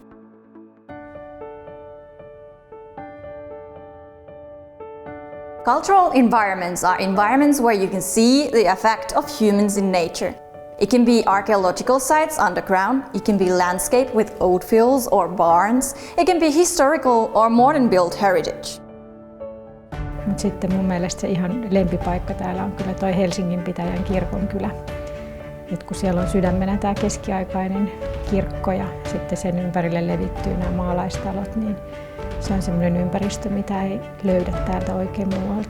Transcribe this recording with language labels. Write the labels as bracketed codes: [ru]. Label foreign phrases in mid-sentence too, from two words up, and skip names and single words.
[en] Cultural environments are environments where you can see the effect of humans in nature. It can be archaeological sites underground, it can be landscape with oat fields or barns, it can be historical or modern built heritage. [fi] Mut sitten mun mielestä se ihan lempipaikka täällä on kyllä toi Helsingin pitäjän kirkonkylä. Et kun siellä on sydämenä tää keskiaikainen kirkko ja sitten sen ympärille levittyy nämä maalaistalot, niin se on semmoinen ympäristö, mitä ei löydä täältä oikein muualta.